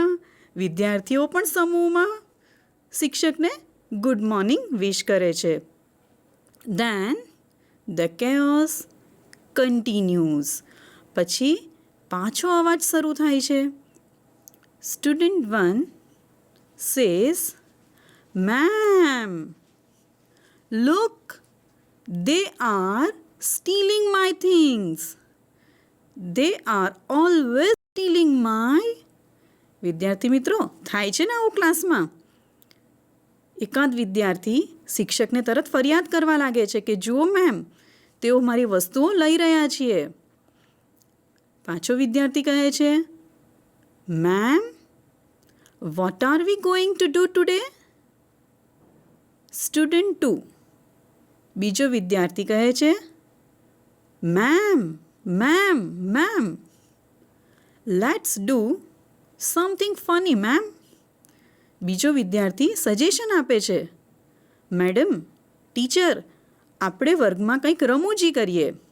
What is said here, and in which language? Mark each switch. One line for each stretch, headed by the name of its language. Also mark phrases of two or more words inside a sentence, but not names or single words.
Gujarati: વિદ્યાર્થીઓ પણ સમૂહમાં શિક્ષકને
English: good morning wish
Gujarati: કરે છે.
English: then the chaos continues.
Gujarati: પછી પાછો અવાજ શરૂ થાય છે.
English: student 1 says, Ma'am, look, they are stealing my things. They are always stealing my.
Gujarati: વિદ્યાર્થી મિત્રો, થાય છે ને આવું ક્લાસમાં? એકાદ વિદ્યાર્થી શિક્ષકને તરત ફરિયાદ કરવા લાગે છે કે જુઓ મેમ, તેઓ મારી વસ્તુઓ લઈ રહ્યા છીએ. પાછો વિદ્યાર્થી કહે છે, મેમ,
English: what are we going to do today?
Gujarati: સ્ટુડન્ટ 2, બીજો વિદ્યાર્થી કહે છે, મેમ મેમ મેમ,
English: let's do something funny ma'am.
Gujarati: બીજો વિદ્યાર્થી સજેશન આપે છે, મેડમ, ટીચર, આપણે વર્ગમાં કંઈક રમૂજી કરીએ.